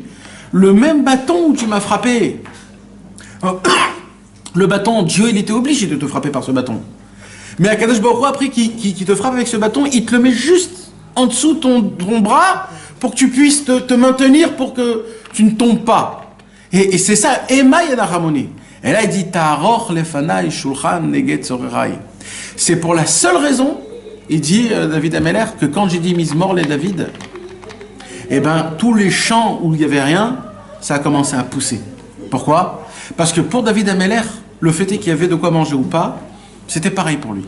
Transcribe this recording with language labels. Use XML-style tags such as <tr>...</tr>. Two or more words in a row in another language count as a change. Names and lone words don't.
<fr>Le même bâton où tu m'as frappé. Le bâton, Dieu, il était obligé de te frapper par ce bâton.</fr> <he>Mais הקדוש ברוך הוא,</he> <fr>après qu'il te frappe avec ce bâton, il te le met juste en dessous de ton bras pour que tu puisses te maintenir, pour que tu ne tombes pas. Et c'est ça,</fr> <he>המה ינחמוני.</he> <fr>Et là, il dit,</fr> <he>תערוך לפני שלחן נגד צוררי.</he> <fr>C'est pour la seule raison, il dit David Ameller, que quand j'ai dit</fr> <he>מזמור לדוד,</he> <fr>eh ben tous les champs où il n'y avait rien, ça a commencé à pousser. Pourquoi? Parce que pour David Ameller, le fait est qu'il y avait de quoi manger ou pas, c'était pareil pour lui.</fr>